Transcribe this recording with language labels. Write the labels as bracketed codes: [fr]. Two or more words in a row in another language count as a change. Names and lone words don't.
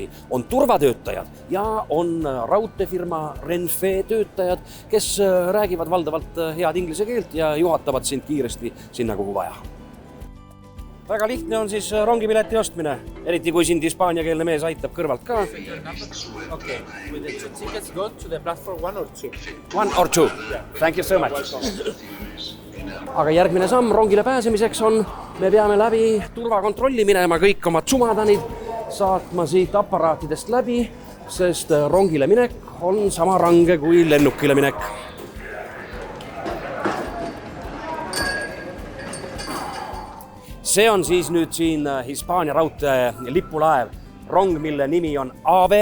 [et] On turvatöötajad ja on raudteefirma Renfe töötajad, kes räägivad valdavalt head inglise keelt ja juhatavad sind kiiresti sinna, kuhu vaja. Väga lihtne on siis rongipileti ostmine, eriti kui sind hispaaniakeelne mees aitab kõrvalt ka. [en] Okay, with the 2 tickets go to the platform 1 or 2. 1 or 2. Thank you so much. [et] Aga järgmine samm rongile pääsemiseks on, me peame läbi turvakontrolli minema kõik oma tsumadanid, saatma siit aparaatidest läbi, sest rongile minek on sama range kui lennukile minek. See on siis nüüd siin Hispaania raudtee lipulaev, rong, mille nimi on AVE.